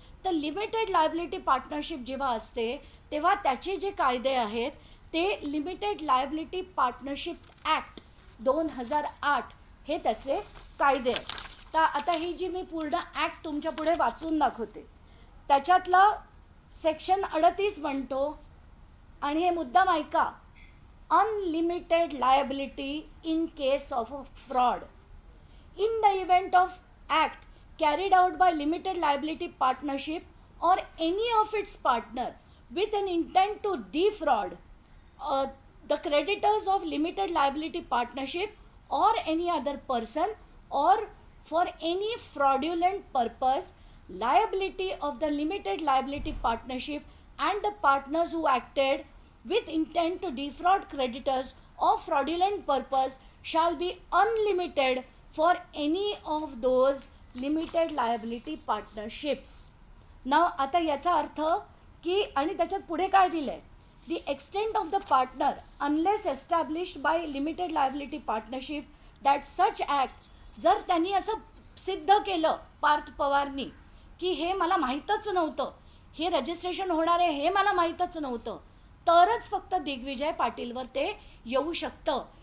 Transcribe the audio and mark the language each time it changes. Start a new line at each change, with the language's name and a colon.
Marathi: तर limited liability partnership जेव्हा असते तेव्हा त्याचे जे कायदे आहेत ते लिमिटेड लायबिलिटी पार्टनरशिप ॲक्ट 2008 हे त्याचे कायदे आहेत. तर आता ही जी मी पूर्ण ॲक्ट तुमच्या पुढे वाचून दाखवते, त्याच्यातला सेक्शन 38 म्हणतो, आणि हे मुद्दाम ऐका,
English: Unlimited liability in case of a fraud. In the event of act carried out by limited liability partnership or any of its partner with an intent to defraud the creditors of limited liability partnership or any other person, or for any fraudulent purpose, liability of the limited liability partnership and the partners who acted with intent to defraud creditors of fraudulent purpose shall be unlimited for any of those limited liability partnerships.
Marathi: Now आता याचा अर्थ की, आणि त्याच्यात पुढे काय दिलंय,
English: the extent of the partner unless established by limited liability partnership that such act,
Marathi: जर त्यांनी असं सिद्ध केलं पार्थ पवारनी की हे मला माहीतच नव्हतं, हे रजिस्ट्रेशन होणार आहे हे मला माहीतच नव्हतं, तरच फक्त दिग्विजय पाटीलवर ते येऊ शकतं.